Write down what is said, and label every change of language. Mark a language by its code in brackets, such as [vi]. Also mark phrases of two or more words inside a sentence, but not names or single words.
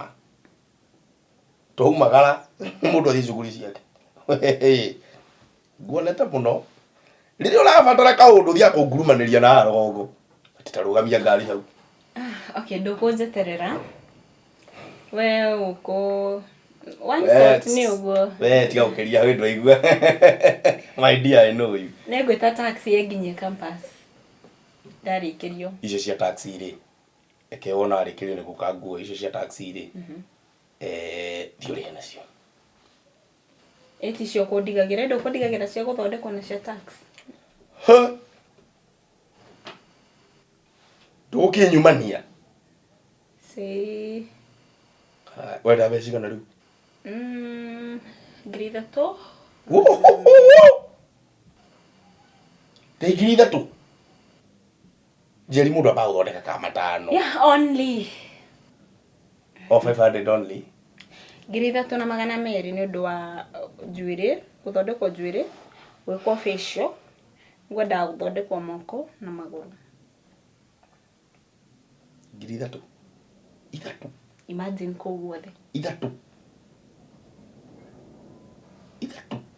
[ki] Twaumagara mũndũ athiĩ cuguri ciake. Nguonete mũno. Rĩrĩa ũrabatara kaũndũ thia kũngurumanĩria na rũgongo. Titarũgamia ngari hau. Okay, ndũkũnjeterera. We uko [en] one shot [ki] ni ũguo. We tiga ũkĩria wĩ ndwaigua. [en] My dear, I know you. [ki] Nĩngwĩta taxi ĩnginyie campus. Ndarĩkĩrio. Icio cia taxi rĩ. Eke wona arĩkĩrio nĩ gũkanguo icio cia taxi rĩ. Thiũrĩhe nacio. Eti cio kũndigagĩra ndũkũndigagĩra cia gũthondekwo na cia taxi. Ndũkĩnyumania. Si. Wenda mbeca cigana rĩu? Ngiri ithatũ. Ngiri ithatũ? Njeri mũndũ ambaga gũthondeka ka matano. [en] Yeah, only. 500 only. [ki] Ngiri ithatũ na magana merĩ nĩ ũndũ wa njuĩrĩ, gũthondekwo njuĩrĩ, gwĩkwo facial, ngwendaga gũthondekwo moko na magũrũ. Ngiri ithatũ? Ithatũ? Imagine kũu guothe. Ithatũ? Ithatũ?